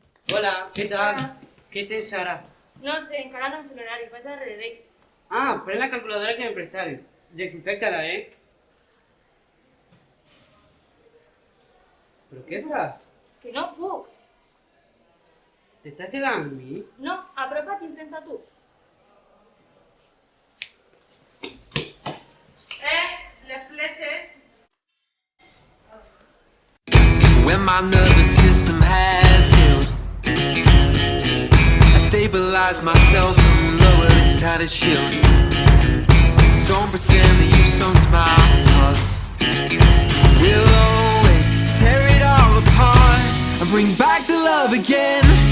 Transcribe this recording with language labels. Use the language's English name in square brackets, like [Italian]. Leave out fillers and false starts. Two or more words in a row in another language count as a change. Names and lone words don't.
[Catalan] Hola, què tal? Hola. Què tens ara? No sé, encara no sé l'horari, vaig a Redex. Ah, pren la calculadora que [Spanish] me prestaron. [Catalan] Desinfecta-la, ¿Pero qué fas? Que no puc. [Spanish] ¿Te estás quedando amb mi? [Catalan] No, apropa't i intenta tu. Les fletxes. [English] When my nervous system has healed, I stabilize myself and lower this tattered shield. Don't pretend that you've sunk my heart. We'll always tear it all apart and bring back the love again.